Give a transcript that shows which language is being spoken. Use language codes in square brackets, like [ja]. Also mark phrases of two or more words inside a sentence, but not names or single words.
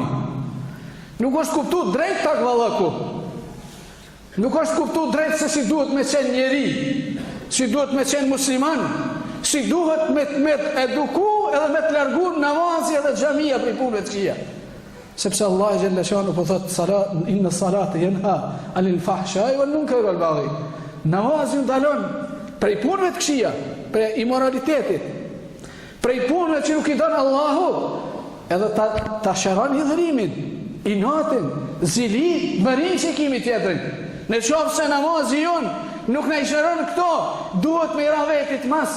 [sq] Nuk është kuptu drejt takvallaku. Nuk është kuptu drejt se si duhet me qenë njeri, si duhet me qenë musliman, si duhet me eduku edhe me të largu namazi edhe xhamia për punëve të këqija. Sepse Allah xhallashanhu po thot [ar] إن الصلاة تنهى عن الفحشاء والمنكر والبغي. [sq] Namazi ndalon prej punëve të këqija, prej imoralitetit, prej punëve që nuk i don Allahu, edhe ta shëron hidhrimin, inatin, zili, mërin që kimi tjetërin. Në qoftë se namazi jonë nuk në i shëron këto, duhet me i ra vetit mas.